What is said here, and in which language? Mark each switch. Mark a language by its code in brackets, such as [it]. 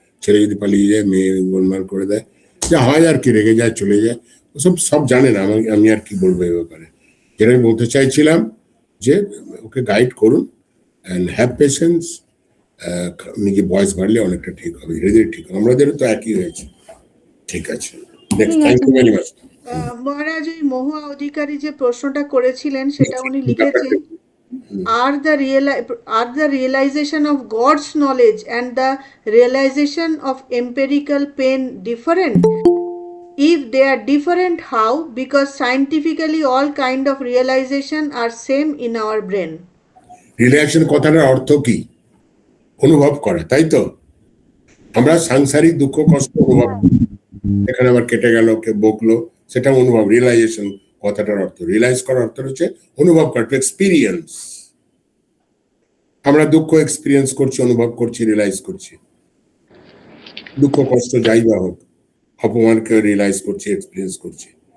[bn] ছেলে যদি পালিয়ে যায়, মেয়ে গোলমাল করে দেয়, যা হয় আর কি, রেগে যায়, চলে যায়, ওসব সব জানে না। আমি আর কি বলবো এই ব্যাপারে। যেটা আমি বলতে চাইছিলাম যে ওকে গাইড করুন, [en] And have patience. [bn] নিজে বয়স বাড়লে অনেকটা ঠিক হবে, ধীরে ধীরে ঠিক হবে। আমাদের তো একই হয়েছে। ঠিক আছে, নেক্সট, ঠিক [en] thank [bn] আছে [en] You very much. [bn] মহারাজ, ওই মহুয়া অধিকারী যে প্রশ্নটা করেছিলেন সেটা উনি লিখেছেন, [en] are the realization of God's knowledge and the realization of empirical pain different? If they are different, how? Because scientifically all kind of realization are same in our brain. [bn] Relation কথাটার অর্থ কি? অনুভব করা, তাই তো? আমরা সাংসারিক দুঃখ কষ্ট অনুভব করি, এখানে আবার কেটে গেল, কে বকলো, সেটা অনুভব। রিয়েলাইজেশন কথাটার অর্থ, রিয়েলাইজ করার অর্থ হচ্ছে অনুভব করা, [en] To experience. [bn] আমরা দুঃখ এক্সপিরিয়েন্স করছি, অনুভব করছি, রিয়েলাইজ করছি। দুঃখ কষ্ট যাই বা হোক, অপমানকে রিয়েলাইজ করছি, এক্সপিরিয়েন্স করছি।